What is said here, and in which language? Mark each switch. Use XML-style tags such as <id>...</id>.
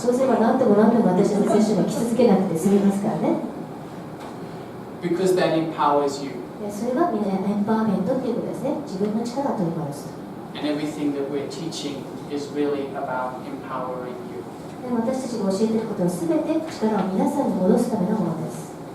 <ja>そうすれば何度も私のセッションに来続けなくて済みますからね。</ja> <en>Because that empowers you.</en> <ja>それがエンパワーメントということですね。自分の力を取り戻す。</ja> <en>And everything that we're teaching is really about empowering you.</en> <ja>私たちが教えていることはすべて力を皆さんに戻すためのものです。</ja>